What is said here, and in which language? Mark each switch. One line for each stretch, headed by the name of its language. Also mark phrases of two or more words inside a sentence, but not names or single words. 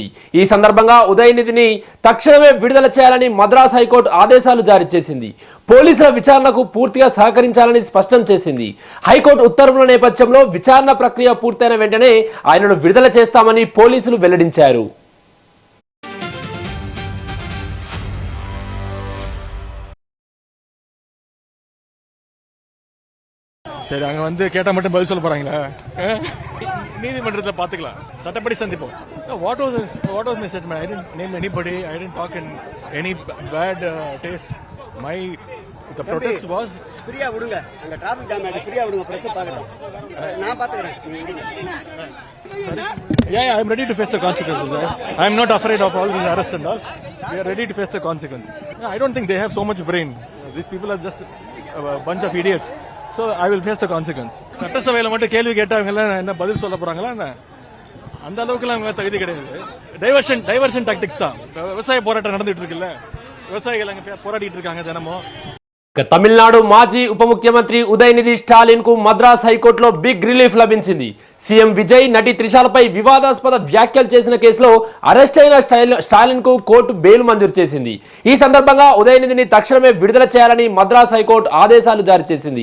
Telugu: ఈ సందర్భంగా ఉదయనిధిని తక్షణమే విడుదల చేయాలని మద్రాస్ హైకోర్టు ఆదేశాలు జారీ చేసింది. పోలీసుల విచారణకు పూర్తిగా సహకరించాలని స్పష్టం చేసింది. హైకోర్టు ఉత్తర్వుల నేపథ్యంలో విచారణ ప్రక్రియ పూర్తయిన వెంటనే ఆయనను విడుదల చేస్తామని పోలీసులు వెల్లడించారు.
Tamil: சரி, அங்க வந்து கேட்டா மட்டும் பதில் சொல்ல போறாங்களா? நீதிமன்றத்தில் பாத்துக்கலாம், சட்டப்படி சந்திப்போம்.
English: What was my statement? I didn't name anybody, I didn't talk in any bad taste. மை the protest was
Tamil: ஃப்ரீயா விடுங்க, அங்க
English: traffic jam
Tamil: ஆயிடுச்சு, ஃப்ரீயா விடுங்க, பிரஸ் பார்க்கட்டும், நான் பாத்துக்கறேன்.
English: Yeah, I am ready to face the consequences. I am not afraid of all these arrests and all. We are ready to face the consequences. I don't think they have so much brain. These people are just a bunch of idiots. So I will face the consequence.
Tamil: சட்டசபையில மட்டும் கேள்வி கேட்டாங்கல்ல, என்ன பதில் சொல்ல போறாங்களா? என்ன அந்த அளவுக்கு அவங்க தகுதி கிடையாது.
English: diversion tactics
Tamil: தான். விவசாய போராட்டம் நடந்துட்டு இருக்குல்ல, விவசாயிகள் அங்க போராடிட்டு இருக்காங்க தினமும்.
Telugu: తమిళనాడు మాజీ ఉప ముఖ్యమంత్రి ఉదయనిధి స్టాలిన్ కు మద్రాస్ హైకోర్టులో
English: big relief
Telugu: లభించింది. సీఎం విజయ్ నటి త్రిషాలపై వివాదాస్పద వ్యాఖ్యలు చేసిన కేసులో అరెస్ట్ అయిన స్టాలిన్ కు కోర్టు బెయిల్ మంజూరు చేసింది. ఈ సందర్భంగా ఉదయనిధిని తక్షణమే విడుదల చేయాలని మద్రాస్ హైకోర్టు ఆదేశాలు జారీ చేసింది.